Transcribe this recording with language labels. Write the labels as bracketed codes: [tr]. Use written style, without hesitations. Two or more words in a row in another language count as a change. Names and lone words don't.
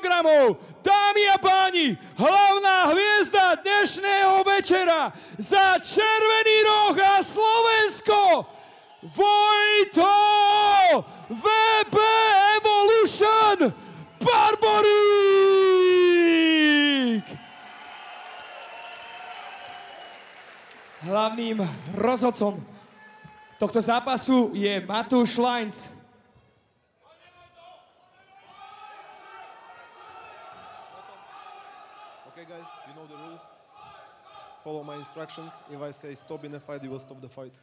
[sk] Dámy a páni, hlavná hviezda dnešného večera za Červený roh a Slovensko, Vojto VB Evolution Barborík! Hlavným rozhodcom tohto zápasu je Matúš Lajnc. [en] Okay guys, you know the rules. Follow my instructions. If I say stop in a fight, you will stop the fight.